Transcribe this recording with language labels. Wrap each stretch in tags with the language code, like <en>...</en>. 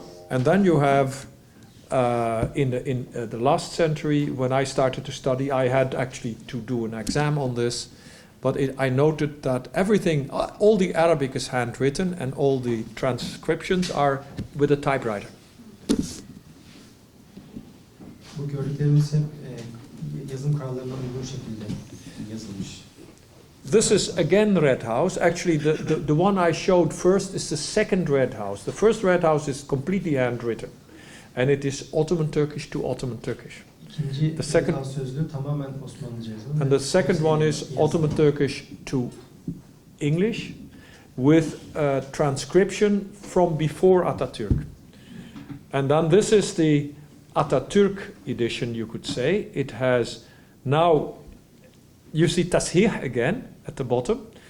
<en>And then you have in the last century, when I started to study, I had actually to do an exam on this, but I noted that everything, all the Arabic is handwritten and all the transcriptions are with a typewriter.</en> <tr>Bu gördüklerimiz hep yazım kurallarına uygun şekilde yazılmış.</tr> <en>This is again Red House. Actually, the one I showed first is the second Red House. The first Red House is completely handwritten, and it is Ottoman Turkish to Ottoman Turkish. The second</en> <tr>sözlüğü tamamen Osmanlıca yazılı.</tr> <en>And the second one is Ottoman Turkish to English. with a transcription from before Atatürk. And then this is the Atatürk edition, you could say. It has now, you see Tashih again at the bottom.</en>